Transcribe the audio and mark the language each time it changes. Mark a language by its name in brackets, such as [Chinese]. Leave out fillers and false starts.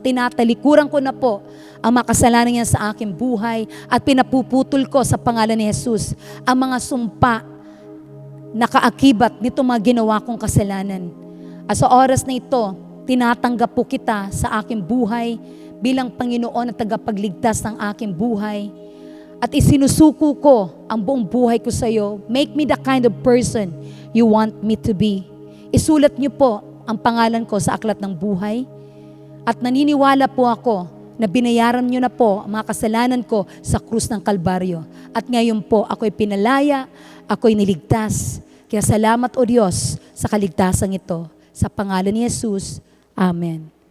[Filipino] Tinatalikuran ko na po ang makasalanan niya sa aking buhay at pinapuputol ko sa pangalan ni Jesus ang mga sumpa na kaakibat nito mga ginawa kong kasalanan. At sa oras na ito, tinatanggap po kita sa aking buhay bilang Panginoon at tagapagligtas ng aking buhay. At isinusuko ko ang buong buhay ko sa iyo. [English] Make me the kind of person you want me to be. [Filipino] Isulat niyo po ang pangalan ko sa aklat ng buhay. At naniniwala po ako na binayaran niyo na po ang mga kasalanan ko sa krus ng Kalbaryo. At ngayon po ako'y pinalaya, ako'y niligtas. Kaya salamat o Diyos sa kaligtasan ito. Sa pangalan ni Jesus, Amen.